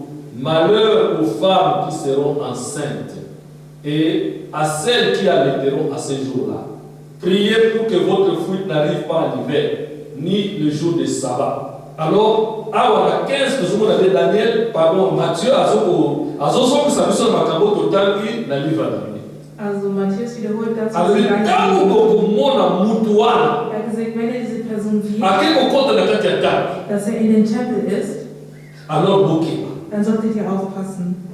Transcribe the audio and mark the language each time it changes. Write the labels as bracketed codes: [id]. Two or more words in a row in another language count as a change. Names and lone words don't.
[fr] Malheur aux femmes qui seront enceintes et à celles qui allaiteront à ces jours-là. Priez pour que votre fuite n'arrive pas en hiver, ni le jour des sabbats. Alors, à 15, nous avons Daniel, pardon, Matthieu, [de] also Matthäus wiederholt das, was er gesagt, wenn er diese Person sieht, dass er in den Tempel ist, dann solltet ihr aufpassen.